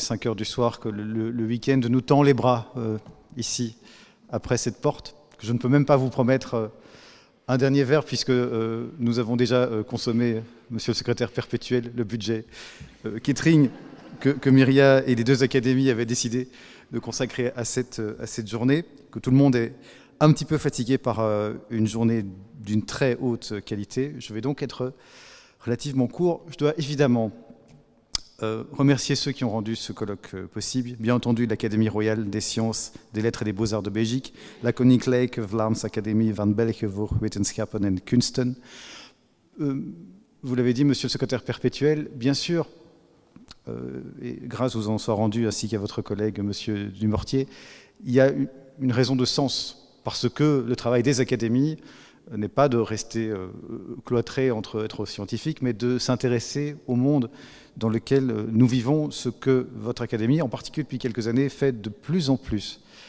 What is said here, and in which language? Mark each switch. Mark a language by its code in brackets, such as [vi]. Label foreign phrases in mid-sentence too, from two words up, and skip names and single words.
[fr] 5 heures du soir, que le week-end nous tend les bras ici, après cette porte, que je ne peux même pas vous promettre un dernier verre, puisque nous avons déjà consommé, monsieur le secrétaire perpétuel, le budget catering que Myria et les deux académies avaient décidé de consacrer à cette journée, que tout le monde est un petit peu fatigué par une journée d'une très haute qualité. Je vais donc être relativement court. Je dois évidemment remercier ceux qui ont rendu ce colloque possible. Bien entendu, l'Académie royale des sciences, des lettres et des beaux-arts de Belgique, la Koninklijke Vlaamse Academie van België voor Wetenschappen en Kunsten. Vous l'avez dit, monsieur le secrétaire perpétuel, bien sûr, et grâce aux en soit rendus ainsi qu'à votre collègue, monsieur Dumortier, il y a une raison de sens, parce que le travail des académies n'est pas de rester cloîtré entre être scientifique, mais de s'intéresser au monde dans lequel nous vivons, ce que votre académie, en particulier depuis quelques années, fait de plus en plus.